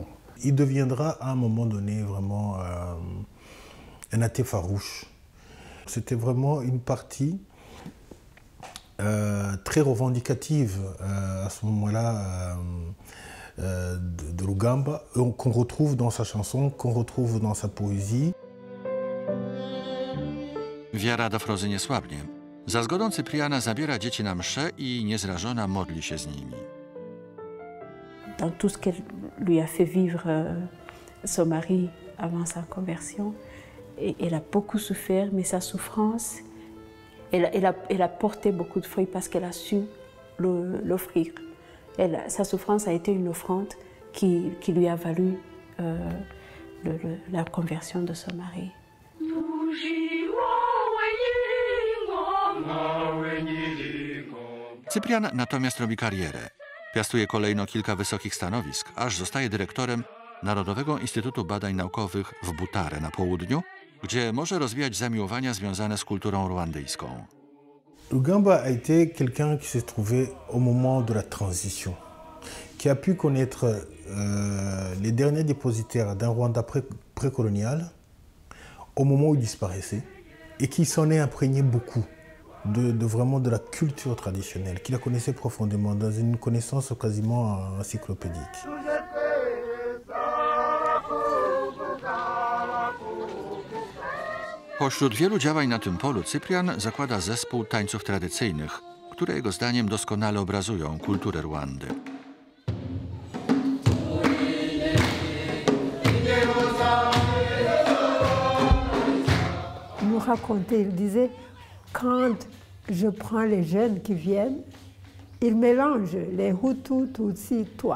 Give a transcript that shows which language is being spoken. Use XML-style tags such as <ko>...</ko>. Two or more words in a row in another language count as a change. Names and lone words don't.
<fr>Il deviendra à un moment donné vraiment un athée farouche. C'était vraiment une partie très revendicative à ce moment-là de Rugamba, qu'on retrouve dans sa chanson, qu'on retrouve dans sa poésie.</fr> <pl>Wiara Dafrozy nie słabnie. Za zgodą Cypriana zabiera dzieci na mszę i niezrażona modli się z nimi.</pl> <fr>Dans tout ce qu'elle lui a fait vivre son mari avant sa conversion, et elle a beaucoup souffert, mais sa souffrance, elle a porté beaucoup de fruits parce qu'elle a su l'offrir. Sa souffrance a été une offrande qui lui a valu la conversion de son mari.</fr> <pl>Cyprian natomiast robi karierę. Piastuje kolejno kilka wysokich stanowisk, aż zostaje dyrektorem Narodowego Instytutu Badań Naukowych w Butare na południu, gdzie może rozwijać zamiłowania związane z kulturą rwandyjską.</pl> <fr>Rugamba a été quelqu'un qui s'est trouvé au moment de la transition, qui a pu connaître les derniers dépositaires d'un Rwanda précolonial au moment où il disparaissait et qui s'en est imprégné beaucoup vraiment de la culture traditionnelle, qu'il la connaissait profondément, dans une connaissance quasiment encyclopédique.</fr> <pl>Pośród wielu działań na tym polu Cyprian zakłada zespół tańców tradycyjnych, które jego zdaniem doskonale obrazują kulturę Rwandy.</pl> <fr>Il nous racontait, il disait, quand je prends les jeunes qui viennent, ils mélangent les Hutus, Tutsis, toi.</fr>